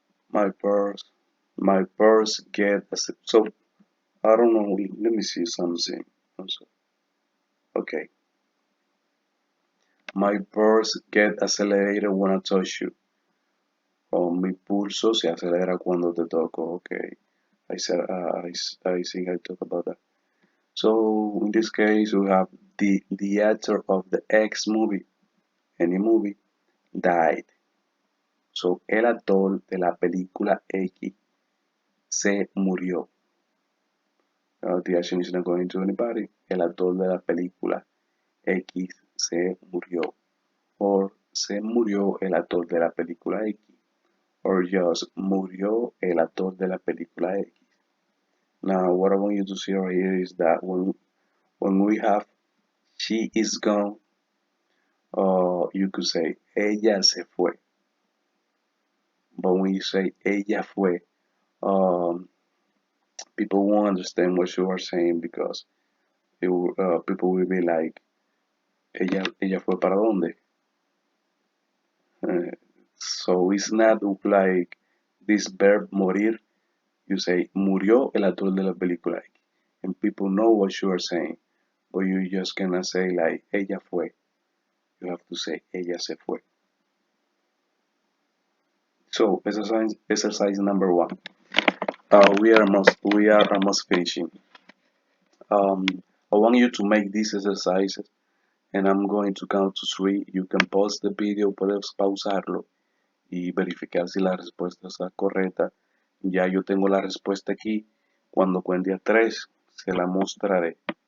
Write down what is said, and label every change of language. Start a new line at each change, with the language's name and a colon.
English: My purse, my purse get so I don't know. Let me see something. Okay. My purse get accelerated when I touch you.
Spanish: Mi pulso se acelera cuando te toco.
English: Okay. I said I think I talked about that. So in this case we have the actor of the X movie, any movie, died.
Spanish: So el actor de la película X se murió.
English: The action is not going to anybody.
Spanish: El actor de la película X se murió. Or se murió el actor de la película X. Or just murió el actor de la película X.
English: Now what I want you to see right here is that when we have she is gone, you could say
Spanish: ella se fue.
English: But when you say
Spanish: ella fue,
English: um, people won't understand what you are saying because people will be like,
Spanish: ella fue para dónde?
English: So it's not like this verb morir. You say
Spanish: murió el actor de la película,
English: and people know what you are saying, but you just cannot say like
Spanish: ella fue.
English: You have to say
Spanish: ella se fue.
English: So exercise number 1. We are almost finishing. I want you to make these exercises, and I'm going to count to 3. You can pause the video,
Spanish: puedes pausarlo y verificar si la respuesta está correcta. Ya yo tengo la respuesta aquí. Cuando cuente a 3, se la mostraré.